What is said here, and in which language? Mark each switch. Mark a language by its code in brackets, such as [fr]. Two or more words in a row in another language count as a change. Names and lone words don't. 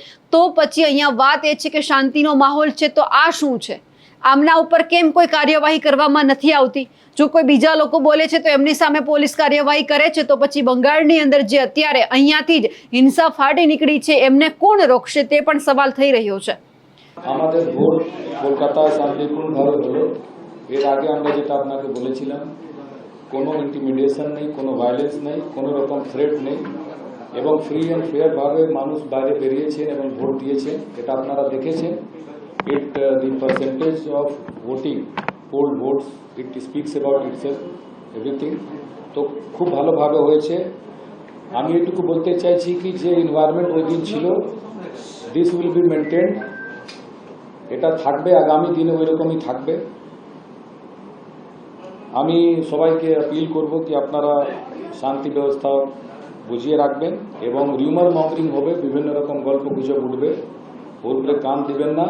[gu] તો પછી અહીંયા વાત એ છે કે શાંતિનો માહોલ છે તો આ શું છે? આમના ઉપર કેમ કોઈ કાર્યવાહી કરવામાં નથી આવતી? જો કોઈ બીજા લોકો બોલે છે તો એમની સામે પોલીસ કાર્યવાહી કરે છે, તો પછી બંગાળની અંદર જે અત્યારે અહીંયાથી જ હિંસા ફાટી નીકળી છે એમને કોણ રોકશે તે પણ સવાલ થઈ રહ્યો છે. [bn] আমাদের ভোট কলকাতায় শান্তিপূর্ণভাবে হলো। এর আগে আমরা যেটা আপনাকে বলেছিলাম, কোনো ইন্টিমিডিয়েশন নেই, কোনো ভায়োলেন্স নেই, কোনো রকম থ্রেট নেই এবং [en] free and fair [bn] ভাবে মানুষ বাইরে বেরিয়েছেন এবং ভোট দিয়েছেন, এটা আপনারা দেখেছেন। [en] the percentage of voting, polled votes, it speaks about itself, everything. [bn] তো খুব ভালোভাবে হয়েছে। আমি এটুকু বলতে চাইছি কি যে এনভায়রনমেন্ট ওই দিন ছিল, [en] this will be maintained, [bn] এটা থাকবে, আগামী দিনে ওই রকমই থাকবে। আমি সবাইকে আপিল করব কি আপনারা শান্তি ব্যবস্থা বুঝিয়ে রাখবেন এবং [en] rumour mongering [bn] হবে, বিভিন্ন রকম গল্প গুজব উঠবে, ওর উপরে কান দিবেন না।